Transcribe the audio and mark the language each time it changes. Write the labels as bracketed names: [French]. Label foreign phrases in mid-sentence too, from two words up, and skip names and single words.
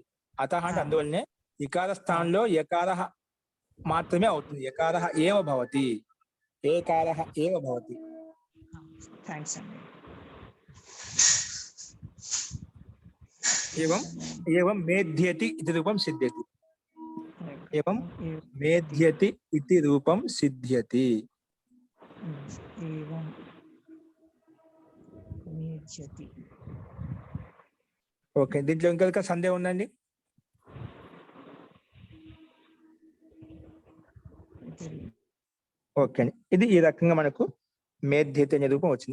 [Telugu] అతః అంటే అందువల్లనే ఇకార స్థానంలో యకారః మాత్రమే అవుతుంది, [Sanskrit] యకారః ఏవ భవతి, ఏకారః ఏవ భవతి. [Telugu] థాంక్స్ అండి. [Sanskrit] ఏవం మేధ్యతి ఇది రూపం సిద్ధ్యతి. एवं मेध्यति इति रूपं सिद्ध्यति. एवं మేధ్యతి. [Telugu] ఓకే, దీంట్లో ఇంకా సందేహం ఉందండి? ఓకే అండి, ఇది ఈ రకంగా మనకు మేధ్యత అనే రూపం వచ్చింది.